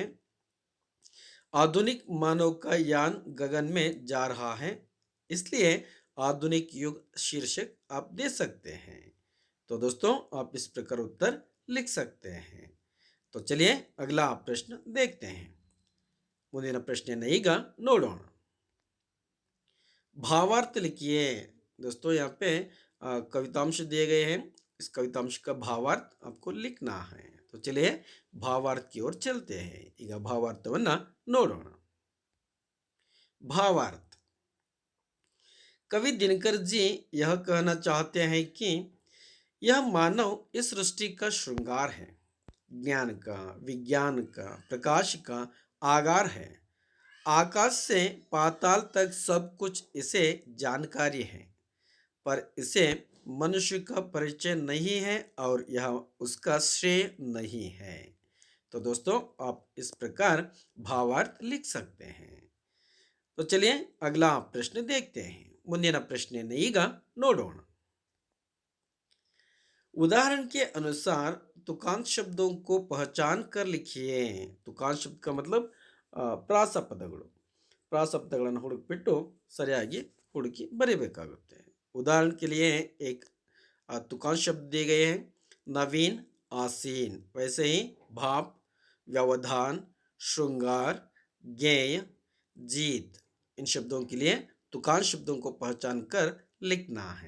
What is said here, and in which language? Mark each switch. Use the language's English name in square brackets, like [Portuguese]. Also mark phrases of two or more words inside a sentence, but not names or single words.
[Hindi] आधुनिक मानव का यान गगन में जा रहा है। इसलिए आधुनिक युग शीर्षक आप दे सकते हैं। तो दोस्तों, आप इस प्रकार उत्तर लिख सकते हैं। तो चलिए अगला प्रश्न देखते हैं। [Kannada] ಮುಂದಿನ ಪ್ರಶ್ನೆಯನ್ನು ಈಗ ನೋಡೋಣ। [Hindi] भावार्थ लिखिए। दोस्तों, यहाँ पे कवितांश दिए गए हैं। इस कवितांश का भावार्थ आपको लिखना है। तो चलिए भावार्थ की ओर चलते हैं। [Kannada] ಈಗ ಭಾವಾರ್ಥವನ್ನ ನೋಡೋಣ। भावार्थ। [Hindi] कवि दिनकर जी यह कहना चाहते हैं कि यह मानव इस सृष्टि का श्रृंगार है, ज्ञान का, विज्ञान का, प्रकाश का आगार है। आकाश से पाताल तक सब कुछ इसे जानकारी है, पर इसे मनुष्य का परिचय नहीं है और यह उसका श्रेय नहीं है। तो दोस्तों, आप इस प्रकार भावार्थ लिख सकते हैं। तो चलिए अगला प्रश्न देखते हैं। [Kannada] ಮುಂದಿನ ಪ್ರಶ್ನೆಯನ್ನು ಈಗ ನೋಡೋಣ। [Hindi] उदाहरण के अनुसार तुकांत शब्दों को पहचान कर लिखिए। तुकांत शब्द का मतलब ಪ್ರಾಸಪದಗಳು। [Kannada] ಪ್ರಾಸಪದಗಳನ್ನು ಹುಡುಕಿಬಿಟ್ಟು ಸರಿಯಾಗಿ ಹುಡುಕಿ ಬರೀಬೇಕಾಗುತ್ತೆ। [Hindi] उदाहरण के लिए एक तुकांत शब्द दिए गए हैं, नवीन, आसीन। वैसे ही भाप, व्यवधान, श्रृंगार, ज्ञेय, जीत, इन शब्दों के लिए तुकांत शब्दों को पहचान कर लिखना है।